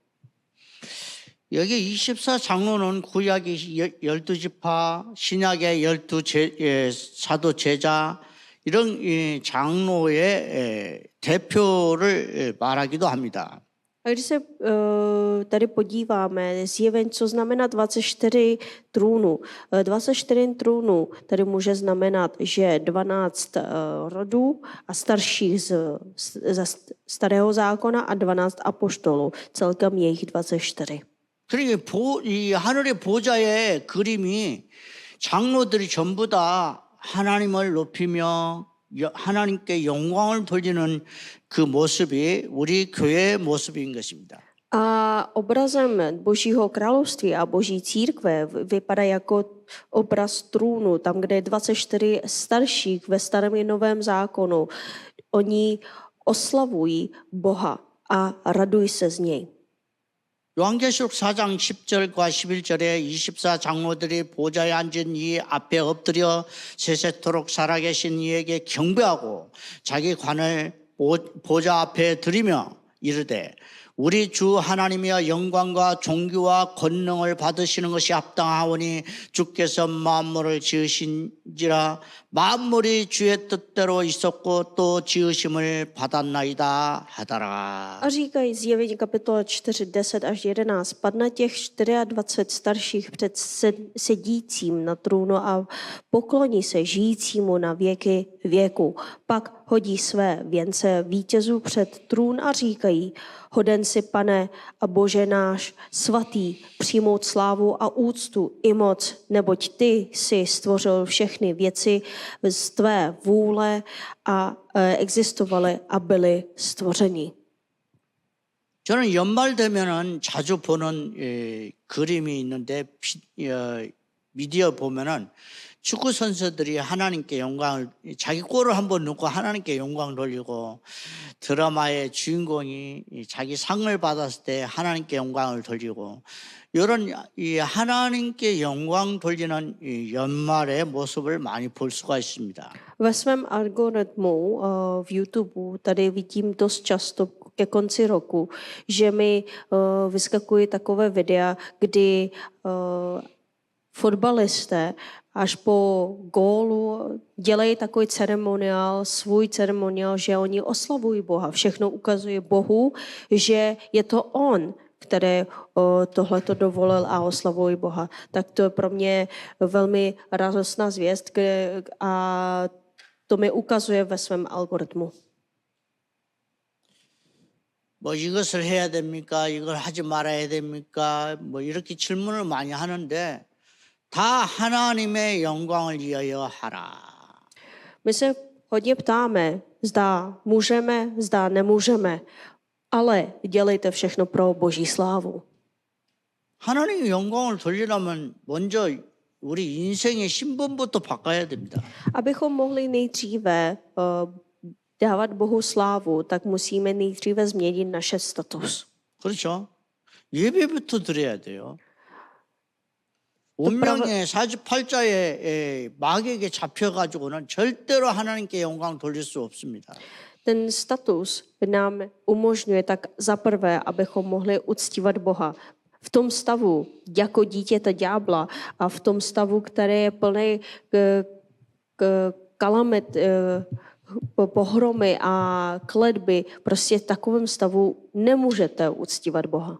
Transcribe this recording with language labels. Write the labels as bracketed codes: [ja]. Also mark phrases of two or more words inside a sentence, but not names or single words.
[ko] 여기 24 장로는 구약의 12지파, 신약의 12 사도 제자 이런 장로의 대표를 말하기도 합니다. [cs] A když se tady podíváme, zjevení, co znamená 24 trůnů. 24 trůnů tady může znamenat, že 12 rodů a starších ze starého zákona a 12 apoštolů. Celkem je jich 24. [ko] 그러니까 이 하늘의 보좌의 그림이 장로들이 전부 다 하나님을 높이며 하나님께 영광을 돌리는 그 모습이 우리 교회의 모습인 것입니다. [cs] A obrazem Božího království a Boží církve vypadá jako obraz trůnu, tam, kde je 24 starších ve starém i novém zákonu. Oni oslavují Boha a radují se z něj. [ko] 요한계시록 4장 10절과 11절에 24 장로들이 보좌에 앉은 이 앞에 엎드려 세세토록 살아계신 이에게 경배하고 자기 관을 보좌 앞에 드리며 이르되 우리 주 하나님이여 영광과 존귀와 권능을 받으시는 것이 합당하오니 주께서 만물을 지으신지라 만물이 주의 뜻대로 있었고 또 지으심을 받았나이다 하더라. [cs] A říkají Zjevení kapitola 4, 10 až 11. Padne těch 24 starších před sedícím na trůnu a pokloní se žijícímu na věky věku. Pak hodí své věnce vítězů před trůn a říkají: hoden si, Pane a Bože náš, svatý, přijmout slávu a úctu i moc, neboť ty jsi stvořil všechny věci z tvé vůle a existovaly a byly stvořeny. [ko] 저는 연말 되면은 자주 보는 그림이 있는데 미디어 보면은 축구 선수들이 하나님께 영광을 자기 골을 한번 넣고 하나님께 영광을 돌리고 드라마의 주인공이 자기 상을 받았을 때 하나님께 영광을 돌리고 이런 이 하나님께 영광 돌리는 이 연말의 모습을 많이 볼 수가 있습니다. [cs] Ve svém algoritmu v YouTube tady vidím dost často ke konci roku, že mi vyskakují takové videa, kdy fotbalisté až po gólu dělají takový ceremoniál, svůj ceremoniál, že oni oslavují Boha. Všechno ukazuje Bohu, že je to on, který tohleto dovolil a oslavují Boha. Tak to je pro mě velmi radostná zvěst a to mi ukazuje ve svém algoritmu. [ko] 뭐 이것을 해야 됩니까? 이걸 하지 말아야 됩니까? 뭐 이렇게 질문을 많이 하는데 다 하나님의 영광을 위하여 하라. [cs] My se hodně ptáme, zda můžeme, zda nemůžeme, ale dělejte všechno pro Boží slávu. [ko] 하나님의 영광을 돌리려면 먼저 우리 인생의 신분부터 바꿔야 됩니다. [cs] Abychom mohli nejdříve dávat Bohu slávu, tak musíme nejdříve změnit naše status. [ko] 그렇죠? 예배부터 드려야 돼요. 운명의 48자의 마귀에게 잡혀가지고는 절대로 하나님께 영광 돌릴 수 없습니다. [cs] Ten status nám umožňuje tak za prvé, abychom mohli uctívat Boha. V tom stavu jako dítěta ďábla a v tom stavu, který je plný kalamit, pohromy a kletby, prostě v takovém stavu nemůžete uctívat Boha.